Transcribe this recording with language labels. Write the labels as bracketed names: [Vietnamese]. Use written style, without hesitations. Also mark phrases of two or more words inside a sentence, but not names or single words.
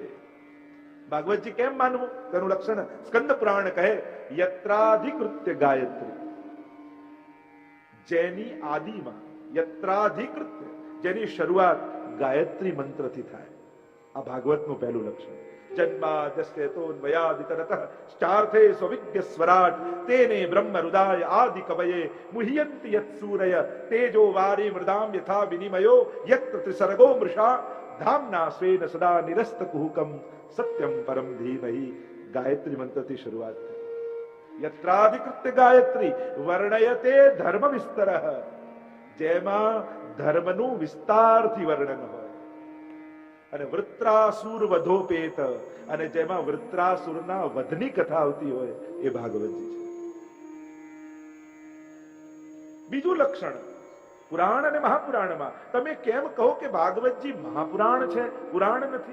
[Gujarati] ભાગવતજી કેમ માનવું તેનું લક્ષણ સ્કંદ પુરાણ કહે, [Sanskrit] યત્રાધિકૃત્ય ગાયત્રી, [Gujarati] જેની આદિમાં યત્રાધિકૃત્ય, જેની શરૂઆત ગાયત્રી મંત્રથી થાય। આ ભાગવતનું પહેલું લક્ષણ। [Sanskrit] जन्माद्यस्तेतोन्वयादितरतः चार्थे स्वविज्ञ स्वराट तेने ब्रह्म हृदय आदि कवये मुह्यन्ति यत्सूरय तेजो वारी मृदाम यथा विनिमयो यत्र त्रिसर्गो मृषा धाम्ना स्वेन सदा निरस्त कुहुकम सत्यम परम धीमहि। [Hindi] गायत्री मंत्र की शुरुआत है। [Sanskrit] यत्राधिकृत्य गायत्री वर्णयते धर्म विस्तरः, [Gujarati] જેમાં ધર્મનું વિસ્તારથી વર્ણન હોય। અને [Sanskrit] વૃત્રાસુર વધોપેત, [Gujarati] અને જેમાં વૃત્રાસુરના વધની કથા આવતી હોય એ ભાગવતજી છે। બીજું લક્ષણ પુરાણ અને મહાપુરાણમાં તમે કેમ કહો કે ભાગવતજી મહાપુરાણ છે, પુરાણ નથી?